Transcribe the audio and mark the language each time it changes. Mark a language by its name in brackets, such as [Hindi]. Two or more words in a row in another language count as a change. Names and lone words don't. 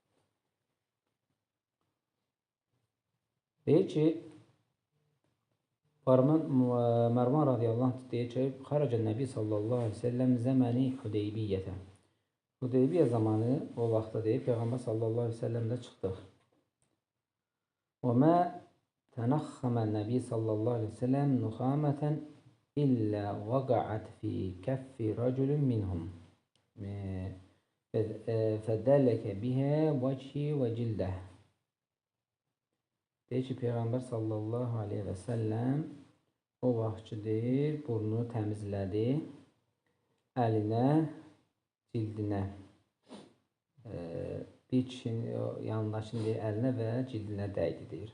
[Azerbaijani] Deyir ki, Mərvan [Arabic] رضي الله عنه [Azerbaijani] deyir ki, [Arabic] خرج النبي صلى الله عليه وسلم زمن الحديبية. [Azerbaijani] Hüdeybiyyə zamanı o vaxtda deyir, Peyğəmbər [Arabic] صلى الله عليه وسلم [Azerbaijani] çıxdıq. [Arabic] وَمَا تَنَخَّمَ النَّبِي صلى الله عليه وسلم نخامة إلا وقعت في كف رجل منهم فَدَلَكَ بِهَا وَجْهِ وَجِلْدَهِ. [Azerbaijani] Deyir ki, Peyğəmbər [Arabic] صلى الله عليه وسلم [Azerbaijani] o vaxt deyir, burnunu təmizlədi, əlinə, cildinə, bir kişinin yanındakını deyir, əlinə və cildinə dəydi deyir.